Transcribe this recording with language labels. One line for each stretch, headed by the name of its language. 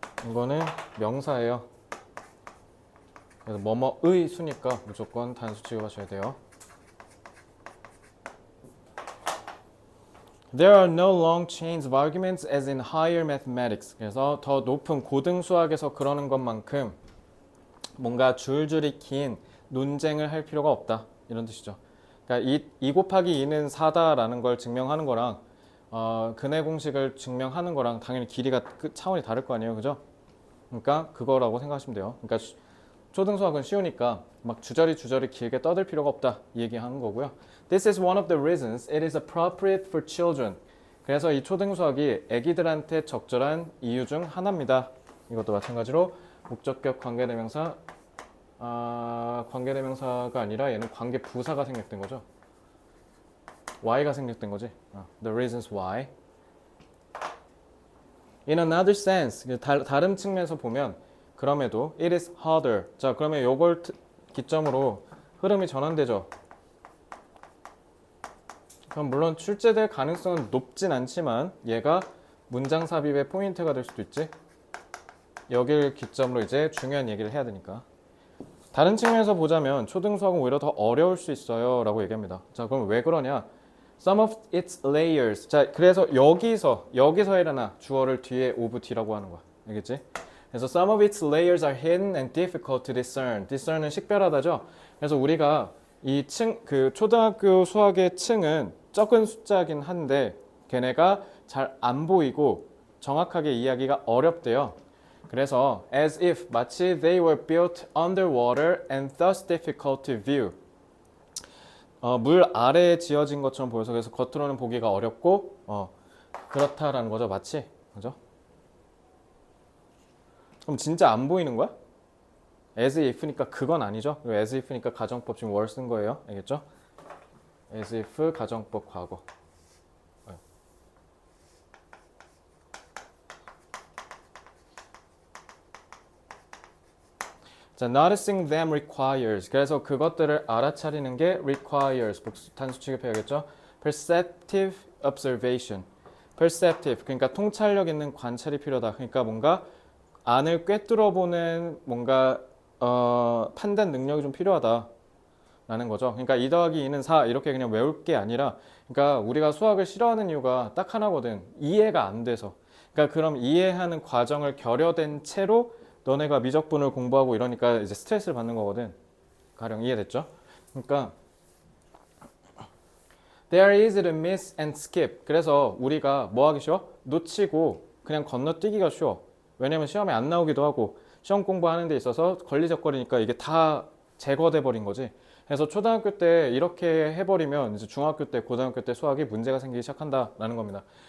Korean: 이거는 명사예요. 그래서 뭐뭐의 수니까 무조건 단수 취급하셔야 돼요.
English: There are no long chains of arguments as in higher mathematics.
Korean: 그래서 더 높은 고등 수학에서 그러는 것만큼 뭔가 줄줄이 긴 논쟁을 할 필요가 없다. 이런 뜻이죠. 그러니까 2 곱하기 2는 4다라는 걸 증명하는 거랑 근해 공식을 증명하는 거랑 당연히 길이가 차원이 다를 거 아니에요. 그죠? 그러니까 그거라고 생각하시면 돼요. 그러니까 초등 수학은 쉬우니까 막 주저리 길게 떠들 필요가 없다. 이 얘기하는 거고요.
English: This is one of the reasons it is appropriate for children.
Korean: 그래서 이 초등 수학이 아기들한테 적절한 이유 중 하나입니다. 이것도 마찬가지로 목적격 관계대명사 관계대명사가 아니라 얘는 관계부사가 생략된 거죠.
English: why가
Korean: 생략된 거지.
English: The reasons why. In another sense,
Korean: 다른 측면에서 보면 그럼에도
English: it is harder.
Korean: 자, 그러면 요걸 기점으로 흐름이 전환되죠. 그럼 물론 출제될 가능성은 높진 않지만 얘가 문장 삽입의 포인트가 될 수도 있지. 여길 기점으로 이제 중요한 얘기를 해야 되니까. 다른 측면에서 보자면 초등 수학은 오히려 더 어려울 수 있어요 라고 얘기합니다. 자, 그럼 왜 그러냐?
English: Some of its layers.
Korean: 자, 그래서 여기서 일어나 주어를 뒤에 of D라고 하는 거야. 알겠지?
English: 그래서 some of its layers are hidden and difficult to discern.
Korean: discern은 식별하다죠. 그래서 우리가 그 초등학교 수학의 층은 적은 숫자긴 한데 걔네가 잘 안 보이고 정확하게 이해하기가 어렵대요.
English: 그래서 as if 마치 they were built underwater and thus difficult to view.
Korean: 물 아래에 지어진 것처럼 보여서 그래서 겉으로는 보기가 어렵고 그렇다라는 거죠. 마치. 그죠? 그럼 진짜 안 보이는 거야? as if니까 그건 아니죠. as if니까 가정법 지금 were 쓴 거예요. 알겠죠? as if 가정법 과거.
English: 자, noticing them requires.
Korean: 그래서 그것들을 알아차리는 게 requires. 단수 취급해야겠죠?
English: perceptive observation. perceptive.
Korean: 그러니까 통찰력 있는 관찰이 필요하다. 그러니까 뭔가 안을 꿰뚫어보는 뭔가 판단 능력이 좀 필요하다. 라는 거죠. 그러니까 2 더하기 2는 4 이렇게 그냥 외울 게 아니라 그러니까 우리가 수학을 싫어하는 이유가 딱 하나거든. 이해가 안 돼서. 그러니까 그럼 이해하는 과정을 결여된 채로 너네가 미적분을 공부하고 이러니까 이제 스트레스를 받는 거거든. 가령 이해됐죠?
English: 그러니까 they are easy to miss and skip.
Korean: 그래서 우리가 뭐 하기 쉬워? 놓치고 그냥 건너뛰기가 쉬워. 왜냐면 시험에 안 나오기도 하고 시험 공부하는 데 있어서 걸리적거리니까 이게 다 제거돼 버린 거지. 그래서 초등학교 때 이렇게 해버리면 이제 중학교 때, 고등학교 때 수학이 문제가 생기기 시작한다라는 겁니다.